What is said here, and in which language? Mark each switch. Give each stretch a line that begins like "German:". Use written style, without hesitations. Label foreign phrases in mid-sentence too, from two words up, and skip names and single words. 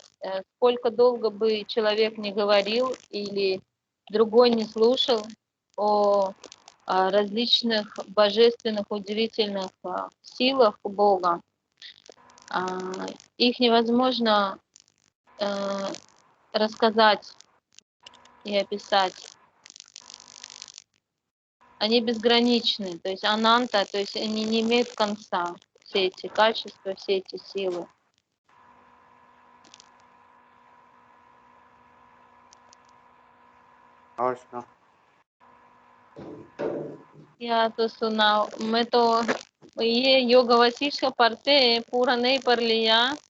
Russian: Сколько долго бы человек не говорил или другой не слушал о различных божественных, удивительных силах Бога, их невозможно рассказать и описать. Они безграничны, то есть ананта, то есть они не имеют конца, все эти качества, все эти силы.
Hindi: और सुनो। या तो सुना, मैं तो ये योग वशिष्ठ पढ़ते हैं, पूरा नहीं पढ़ लिया।